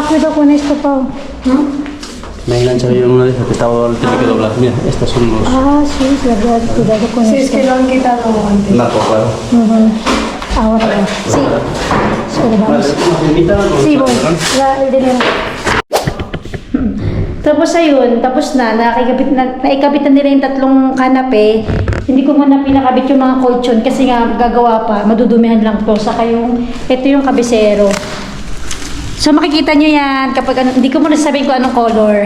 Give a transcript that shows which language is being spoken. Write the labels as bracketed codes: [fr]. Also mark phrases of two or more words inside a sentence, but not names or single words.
[es] Cuidado con esto, Pau. ¿No? Me he enganchado yo en una de esas que estaba tengo que doblar. Mira, estas son los Sí, es verdad. Cuidado con esto. Sí, es que lo han quitado antes. narcos, claro. Ahora va. Sí. Solo Vale, vamos. ¿nos invitan? Sí, voy. El dinero. [tl] Tapos ayun, tapos naikabit na nila yung tatlong kanape. Hindi ko muna pinakabit yung mga colchon kasi nga gagawa pa, madudumihan lang to. Saka ito yung kabisero. So makikita nyo yan kapag hindi ko muna sabihin kung anong color.